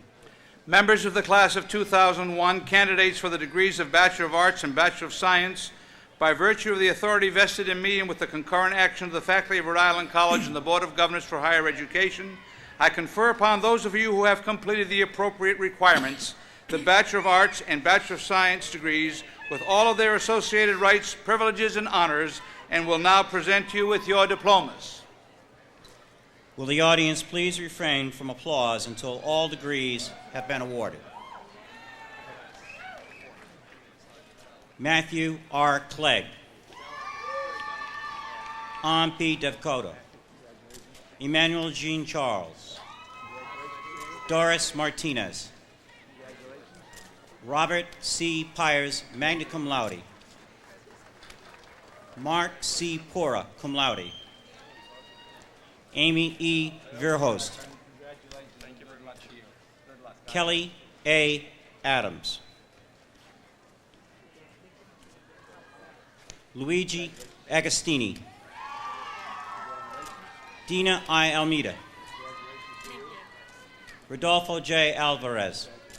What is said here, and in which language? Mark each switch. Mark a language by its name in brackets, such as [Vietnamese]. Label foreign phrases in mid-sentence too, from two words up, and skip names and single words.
[English] Members of the class of 2001, candidates for the degrees of Bachelor of Arts and Bachelor of Science, by virtue of the authority vested in me and with the concurrent action of the faculty of Rhode Island College and the Board of Governors for Higher Education, I confer upon those of you who have completed the appropriate requirements the Bachelor of Arts and Bachelor of Science degrees with all of their associated rights, privileges, and honors, and will now present you with your diplomas. Will the audience please refrain from applause until all degrees have been awarded? Matthew R. Clegg. Ann P. Devcoda. Emmanuel Jean Charles. Doris Martinez. Robert C. Pyers, [Latin] magna cum laude. [English] Mark C. Pora, [Latin] cum laude. [English] Amy E. Verhoost. Kelly A. Adams. Luigi Agostini. Dina I. Almeida. Rodolfo J. Alvarez.